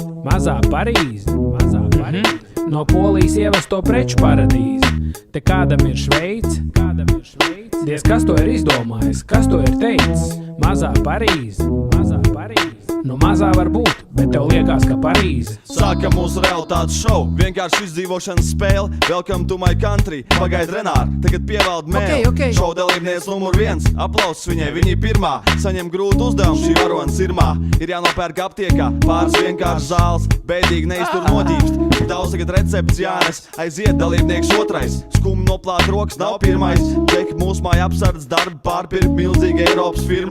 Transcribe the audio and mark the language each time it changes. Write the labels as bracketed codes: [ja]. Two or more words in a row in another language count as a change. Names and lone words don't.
[lv] Mazā Parīze, no Polijas ievesto preču paradīze. Te kādam ir Šveice, diez kas to ir izdomājis, kas to ir teicis? Mazā Parīze, nu mazā var būt, bet tev liekas, ka Parīze. Sākam mūsu realitātes šovu, vienkārši izdzīvošanas spēle. [en] Welcome to my country, [lv] pagaid Renār, tagad pievalda mēli. Okay. Šovu dalībnieks numur 1, aplausus viņai, viņa pirmā. Saņem grūtu uzdevumu, šī varona sirmā. Ir jānopērk aptiekā, pāris vienkārši zāles, bēdīgi neiztur noģīpst. Daudz tagad recepts jānes, aiziet dalībnieks otrais. Skumi noplāt rokas nav pirmais. Džeki mūsu māja apsardz darbu, pārpirkt milzīga Eiropas firma.